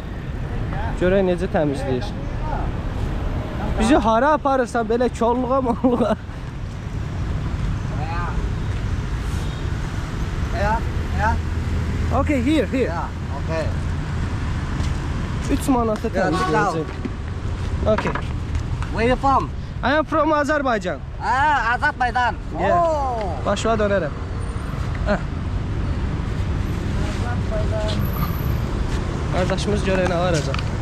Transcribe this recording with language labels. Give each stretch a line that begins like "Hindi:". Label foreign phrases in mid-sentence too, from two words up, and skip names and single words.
Azerbaijani: Görək necə təmizləyir. Bizi hara aparırsan belə kolluğa molluğa.
English: Okay, here. Okay.
Azerbaijani: 3 manata təmizləyəcəm.
English: Okay. Where you from? I am from Azerbaijan. Azerbaijan. Yeah.
Azerbaijani: Başıma dönərəm. Qardaşımız görək nə varacaq.